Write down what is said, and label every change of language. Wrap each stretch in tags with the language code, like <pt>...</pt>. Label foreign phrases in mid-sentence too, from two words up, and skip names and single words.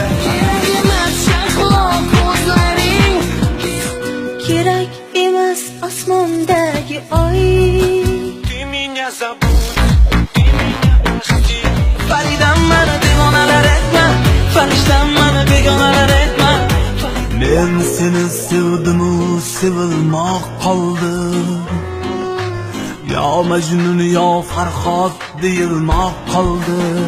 <uz>Kerak emas shahlo ko'zlaring, kerak emas osmondagi oy.</uz> <ru>Ты меня забудь, ты меня прости.</ru> <uz>Faridam mana devonalar etma, farishtam mana begonalar etma. Men seni sevdim-u, sevilmoq qoldi. Yo Majnun yo Farhod deyilmoq qoldi.</uz>